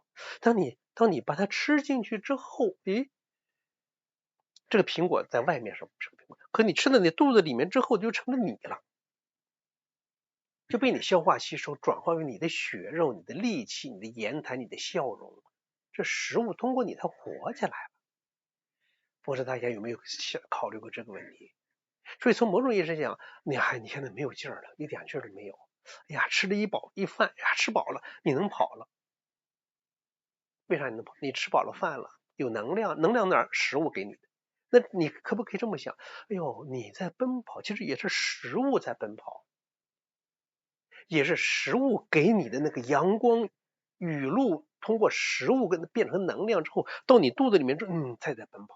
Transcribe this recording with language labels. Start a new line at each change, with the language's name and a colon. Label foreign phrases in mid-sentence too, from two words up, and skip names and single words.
Chinese: 當你把它吃進去之後，這個蘋果在外面是蘋果，可你吃到你肚子裡面之後，就成了你了，就被你消化吸收，轉化為你的血肉、你的力氣、你的言談、你的笑容。這食物通過你，它活起來了。不知道大家有沒有考慮過這個問題？所以從某種意義上講，你現在沒有勁兒了，一點勁兒都沒有。吃了一飯，吃飽了，你能跑了？為啥你能跑？你吃飽了飯了，有能量，能量哪兒？食物給你的。那你可不可以這麼想？你在奔跑，其實也是食物在奔跑，也是食物給你的那個陽光、雨露，通過食物變成能量之後，到你肚子裡面在奔跑。